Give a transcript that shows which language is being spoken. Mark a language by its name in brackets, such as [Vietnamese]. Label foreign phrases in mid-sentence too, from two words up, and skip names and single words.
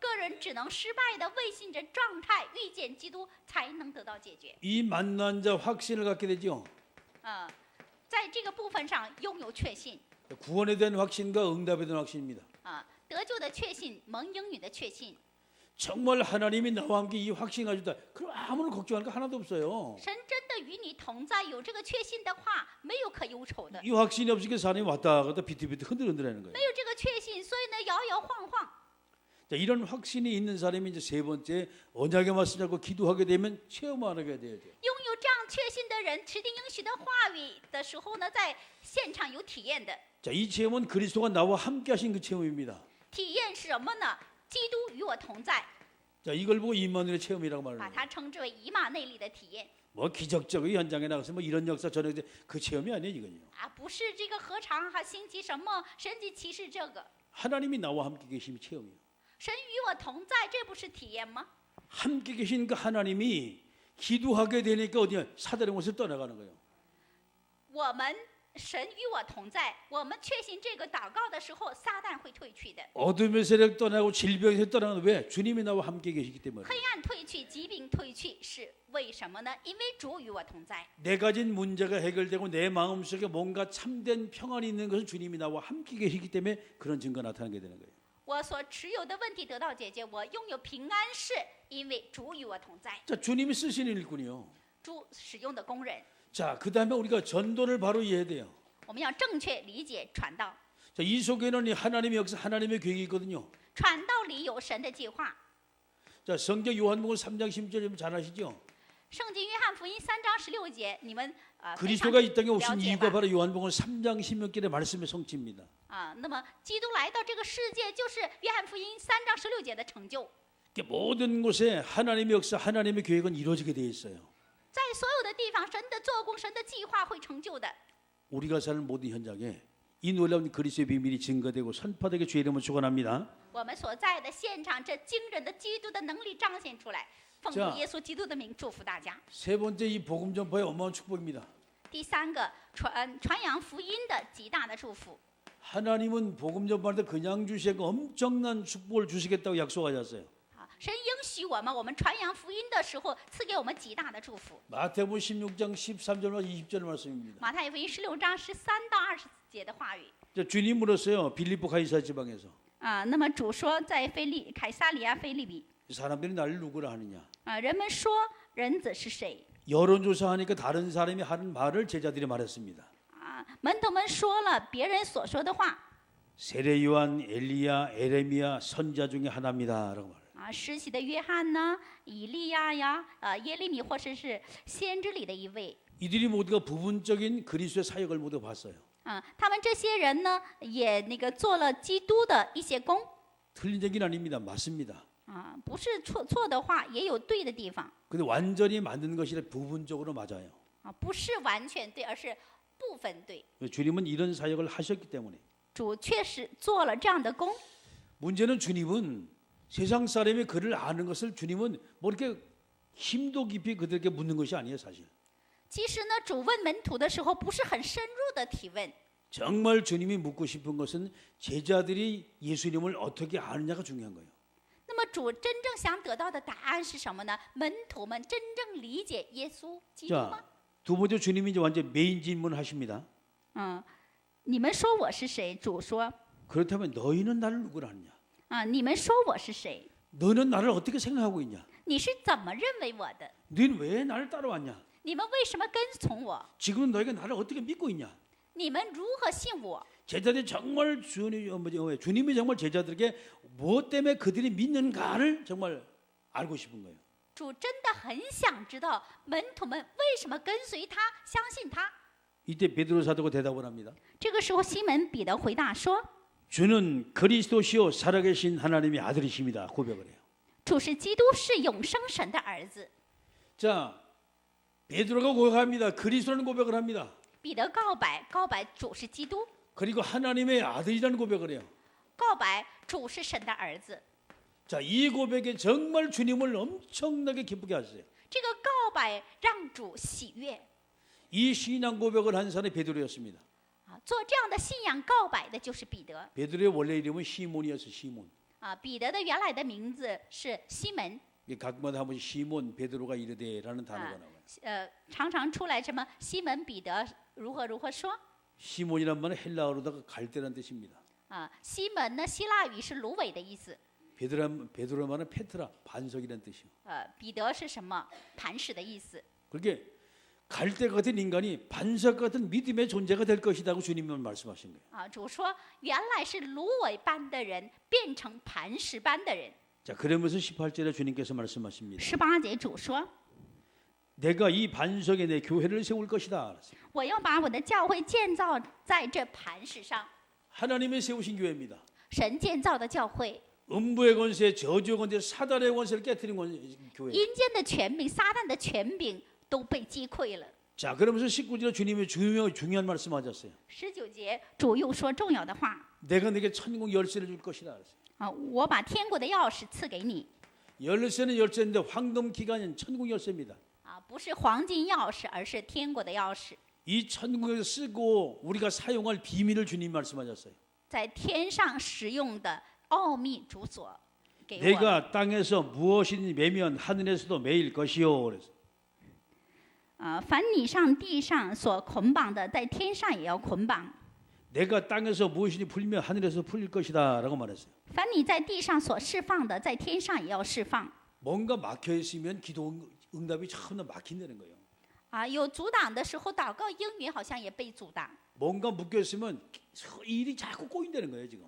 [Chinese] 个人只能失败的未信者状态遇见基督才能得到解决。 [Korean] 이 만난 자 확신을 갖게 되죠. [Chinese] 啊，在这个部分上拥有确信。 [Korean] 구원에 대한 확신과 응답에 대한 확신입니다. [Chinese] 啊，得救的确信，蒙应允的确信。 [Korean] 정말 하나님이 나와 함께 이 확신 가지고 있다. 그럼 아무런 걱정할 거 하나도 없어요. [Chinese] 神真的与你同在，有这个确信的话，没有可忧愁的。 [Korean] 이 확신이 없으니까 사람이 왔다 갔다 비틀비틀 흔들흔들하는 거예요. [Chinese] 没有这个确信，所以呢摇摇晃晃。 [Korean] 자, 이런 확신이 있는 사람이 이제 세 번째 언약의 말씀 잡고 기도하게 되면 체험하게 돼야 돼요. [Chinese] 拥有这样确信的人，持定应许的话语的时候呢，在现场有体验的。 [Korean] 자, 이 체험은 그리스도가 나와 함께 하신 그 체험입니다. [Chinese] 体验是什么呢？基督与我同在， [Korean] 자, 이걸 보고 임마누엘의 체험이라고 [Chinese] 把 [Korean] 말하는 [Chinese] 它 [Korean] 거예요. [Chinese] 称之为以马内利的体验。 [Korean] 뭐 기적적인 현장에 나가서 뭐 이런 역사 저런 역사 그 체험이 아니에요, 이건요. [Chinese] 啊，不是这个何尝哈兴起什么神迹奇事，这个 [Korean] 하나님이 나와 함께 계심이 체험이에요. [Chinese] 神与我同在，这不是体验吗？ [Korean] 함께 계신 그 하나님이 기도하게 되니까 어디야? 사단의 곳을 떠나가는 거예요. [Chinese] 我们神与我同在，我们确信这个祷告的时候，撒旦会退去的， [Korean] 어둠의 세력 떠나고 질병의 세력 떠나는 왜? 주님이 나와 함께 계시기 때문에. [Chinese] 黑暗退去，疾病退去，是为什么呢？因为主与我同在。 [Korean] 내 가진 문제가 해결되고 내 마음속에 뭔가 참된 평안이 있는 것은 주님이 나와 함께 계시기 때문에 그런 증거가 나타나게 되는 거예요. [Chinese] 我所持有的问题得到解决，我拥有平安，是因为主与我同在。 [Korean] 자, 주님이 쓰시는 일꾼이요. [Chinese] 主使用的工人， [Korean] 자, 그다음에 우리가 전도를 바로 이해해야 돼요. [Chinese] 我们要正确理解传道。 [Korean] 자, 이 속에는 이 하나님의 역사, 하나님의 계획이 있거든요. [Chinese] 传道里有神的计划。 [Korean] 자, 성경 요한복음 3장 10절 잘 아시죠? [Chinese] 圣经约翰福音3章16节，你们非常 [Korean] 그리스도가 이 땅에 [Chinese] 了 [Korean] 오신 [Chinese] 解 [Korean] 이유가 [Chinese] 吧？ [Korean] 바로 요한복음 3장 16절의 말씀의 성취입니다. [Chinese] 啊，那么基督来到这个世界，就是约翰福音3章16节的成就。 [Korean] 그러니까 모든 곳에 하나님의 역사, 하나님의 계획은 이루어지게 돼 있어요. [Chinese] 在所有的地方，神的做工、神的计划会成就的。 [Korean] 우리가 사는 모든 현장에 이 놀라운 그리스도의 비밀이 증거되고 선포되게 주의 이름을 축원합니다. [Chinese] 我们所在的现场，这惊人的基督的能力彰显出来。奉主 자 耶稣基督的名祝福大家。 [Korean] 세 번째 이 복음 전파의 어마어마한 축복입니다. [Chinese] 第三个，传扬福音的极大的祝福。 [Korean] 하나님은 복음 전파할 때 그냥 주시고 엄청난 축복을 주시겠다고 약속하셨어요. [Chinese] 啊，神应许我们传扬福音的时候，赐给我们极大的祝福。 [Korean] 마태복음 16장 13절과 20절 말씀입니다. [Chinese] 马太福音16章13到20节的话语。 [Korean] 자, 주님 물었어요. 빌립보 가이사 지방에서 [Chinese] 啊，那么主说，在凯撒利亚腓立比， [Korean] 사람들이 나를 누구라 하느냐. [Chinese] 啊，人们说人子是谁？ [Korean] 여론조사하니까 다른 사람이 하는 말을 제자들이 말했습니다. [Chinese] 啊，门徒们说了别人所说的话。 [Korean] 세례 요한, 엘리야, 에레미야 선자 중에 하나입니다라고 말해요. [Chinese] 啊，施洗的约翰呢，以利亚呀，耶利米或者是先知里的一位。 [Korean] 이들이 모두가 부분적인 그리스도의 사역을 모두 봤어요. [Chinese] 啊，他们这些人呢，也做了基督的一些工。 [Korean] 틀린 얘기는 아닙니다. 맞습니다. [Chinese] 啊，不是错的话，也有对的地方。 [Korean] 근데 완전히 맞는 것이 아니라 부분적으로 맞아요. [Chinese] 啊，不是完全对，而是部分对。 [Korean] 주님은 이런 사역을 하셨기 때문에. [Chinese] 主确实做了这样的工。 [Korean] 문제는 주님은 세상 사람이 그를 아는 것을 주님은 뭐 이렇게 힘도 깊이 그들에게 묻는 것이 아니에요, 사실. [Chinese] 其实呢，主问门徒的时候，不是很深入的提问。 [Korean] 정말 주님이 묻고 싶은 것은 제자들이 예수님을 어떻게 아느냐가 중요한 거예요. [Chinese] 那么主真正想得到的答案是什么呢？门徒们真正理解耶稣基督吗？ [Korean] 자, 두 번째 주님이 이제 완전 메인 질문하십니다. [Chinese] 你们说我是谁？主说 [Korean] 그렇다면 너희는 나를 누구라 하느냐? [Chinese] 你们说我是谁？ [Korean] 너는 나를 어떻게 생각하고 있냐? [Chinese] 你是怎么认为我的？ [Korean] 너희는 왜 나를 따라왔냐? [Chinese] 你们为什么跟从我？ [Korean] 지금 너희가 나를 어떻게 믿고 있냐? [Chinese] 你们如何信我？ [Korean] 제자들이 정말 주님이 정말 제자들에게 무엇 때문에 그들이 믿는가를 정말 알고 싶은 거예요. [Chinese] 主真的很想知道门徒们为什么跟随他、相信他。 [Korean] 이때 베드로 사도가 대답을 합니다. [Chinese] 这个时候，西门彼得回答说 [Korean] 주는 그리스도시요 살아계신 하나님의 아들이십니다. 고백을 해요. [Chinese] 主是基督，是永生神的儿子。 [Korean] 자, 베드로가 고백합니다. 그리스도라는 고백을 합니다. [Chinese] 彼得告白主是基督， [Korean] 그리고 하나님의 아들이라는 고백을 해요. [Chinese] 告白主是神的儿子。 [Korean] 자, 이 고백에 정말 주님을 엄청나게 기쁘게 하셨어요. [Chinese] 这个告白让主喜悦 [Korean] 이 신앙 고백을 한 사람이 베드로였습니다. [Chinese] 做这样的信仰告白的就是彼得 [Korean] 베드로의 원래 이름은 시몬이었어요. 시몬. [Chinese] 彼得的原来的名字是西门 [Korean] 각마다 한 번씩 시몬 베드로가 이르되라는 단어가 나와요. [Chinese] 常常出来什么西门彼得如何说 [Korean] 시몬이란 말은 헬라어로다가 갈대라는 뜻입니다. [Chinese] 西门呢希腊语是芦苇的意思 [Korean] 베드로 말은 페트라 반석이라는 뜻이요. [Chinese] 彼得是什么磐石的意思 [Korean] 그렇게 갈대 같은 인간이 반석 같은 믿음의 존재가 될 것이라고 주님은 말씀하신 거예요. [Chinese] 主说原来是芦苇般的人变成磐石般的人 [Korean] 자, 그러면서 18절에 주님께서 말씀하십니다. [Chinese] 18 节主说 [Korean] 내가 이 반석에 내 교회를 세울 것이다. [Chinese] 我要把我的教会建造在这磐石上 [Korean] 하나님이 세우신 교회입니다. [Chinese] 神建造的教会 [Korean] 음부의 권세, 저주의 권세, 사단의 권세를 깨뜨린 교회. [Chinese] 阴间的权柄撒旦的权柄都被击溃了 [Korean] 자, 그러면서 19절에 주님이 중요한 말씀하셨어요. [Chinese] 19 节主又说重要的话 [Korean] 내가 네게 천국 열쇠를 줄 것이다. [Chinese] 我把天国的钥匙赐给你 [Korean] 열쇠는 열쇠인데 황금 기간은 천국 열쇠입니다. [Chinese] 不是黄金钥匙而是天国的钥匙 [Korean] 이 천국에서 쓰고 우리가 사용할 비밀을 주님 말씀하셨어요. [Chinese] 在天上使用的奥秘主所给我 [Korean] 내가 땅에서 무엇이든지 매면 하늘에서도 매일 것이요. 그래서 [Chinese] 凡你上地上所捆绑的在天上也要捆绑 [Korean] 내가 땅에서 무엇이든지 풀면 하늘에서 풀릴 것이다라고 말했어요. [Chinese] 凡你在地上所释放的在天上也要释放 [Korean] 뭔가 막혀 있으면 기도 응답이 처음에 막힌다는 거예요. 有阻挡的时候祷告应允好像也被阻挡 뭔가 묶여 있으면 일이 자꾸 꼬인다는 거예요, 지금.